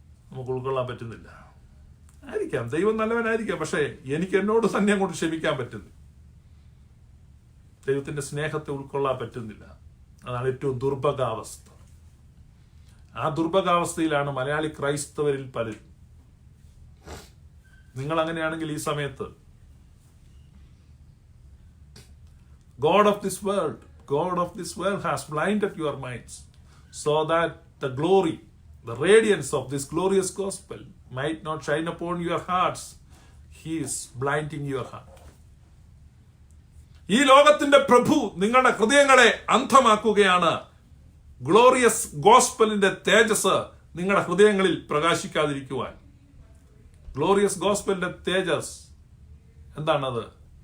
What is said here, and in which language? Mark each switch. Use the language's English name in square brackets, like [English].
[Malayalam] നമുക്ക് ഉൾക്കൊള്ളാൻ പറ്റുന്നില്ല. ആയിരിക്കാം, ദൈവം നല്ലവനായിരിക്കാം, പക്ഷേ എനിക്ക് എന്നോട് തന്നെ അങ്ങോട്ട് ക്ഷമിക്കാൻ പറ്റുന്നു. ദൈവത്തിന്റെ സ്നേഹത്തെ ഉൾക്കൊള്ളാൻ പറ്റുന്നില്ല. അതാണ് ഏറ്റവും ദുർഭഗാവസ്ഥ. ആ ദുർഭഗാവസ്ഥയിലാണ് മലയാളി ക്രൈസ്തവരിൽ പലരും. നിങ്ങൾ അങ്ങനെയാണെങ്കിൽ ഈ സമയത്ത് [English] God of this world has blinded your minds so that the glory, the radiance of this glorious gospel might not shine upon your hearts. He is blinding your heart. [Malayalam] ഈ ലോകത്തിന്റെ പ്രഭു നിങ്ങളുടെ ഹൃദയങ്ങളെ അന്ധമാക്കുകയാണ്. ഗ്ലോറിയസ് ഗോസ്പലിന്റെ തേജസ് നിങ്ങളുടെ ഹൃദയങ്ങളിൽ പ്രകാശിക്കാതിരിക്കുവാൻ. ഗ്ലോറിയസ് ഗോസ്പലിന്റെ തേജസ് എന്താണത്?